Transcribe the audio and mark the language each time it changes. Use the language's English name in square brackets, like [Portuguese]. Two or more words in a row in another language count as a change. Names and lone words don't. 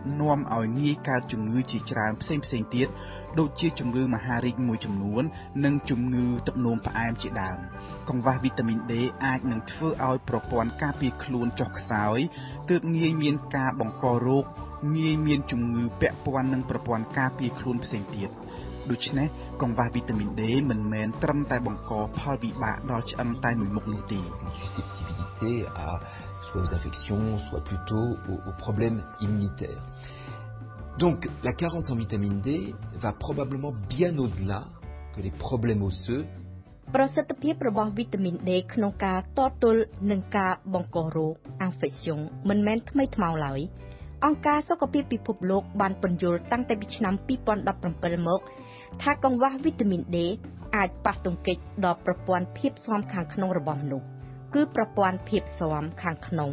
[Khmer] នាំឲ្យងាយកើតជំងឺជាច្រើនផ្សេងៗទៀតដូចជាជំងឺមហារីកមួយចំនួននិងជំងឺទឹកនោមផ្អែមជាដើមកង្វះវីតាមីន D អាចនឹងធ្វើឲ្យប្រព័ន្ធការពារខ្លួនចុះខ្សោយទើបងាយមានការបង្ករោគងាយមានជំងឺពាក់ព័ន្ធនឹងប្រព័ន្ធការពារខ្លួនផ្សេងទៀតដូច្នេះកង្វះវីតាមីន D មិនមែនត្រឹមតែបង្កផលវិបាកដល់ឆ្អឹងតែមួយមុខនោះទេ [French] susceptibilité à soit aux infections, soit plutôt aux problèmes immunitaires. Donc la carence en vitamine D va probablement bien au-delà que les problèmes osseux. [Khmer] ប្រសិទ្ធភាពរបស់វីតាមីន D ក្នុងការតទល់នឹងការបង្ករោគ infection មិនមែនថ្មីថ្មោងឡើយអង្គការសុខភាពពិភពលោកបានពន្យល់តាំងតែពីឆ្នាំ 2017 មកថាកង្វះវីតាមីន D អាចប៉ះទង្គិចដល់ប្រព័ន្ធភាពស៊ាំខាងក្នុងរបស់មនុស្សគឺប្រព័ន្ធភាពស៊ាំខាងក្នុង